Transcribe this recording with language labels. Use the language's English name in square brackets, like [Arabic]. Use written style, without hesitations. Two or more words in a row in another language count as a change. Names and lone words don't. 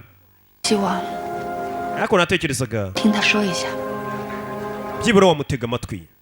[Chinese] 希望 [Kinyarwanda] Ariko natekerezaga [Chinese] 听他说一下。 [Kinyarwanda] byibura wamutega amatwi.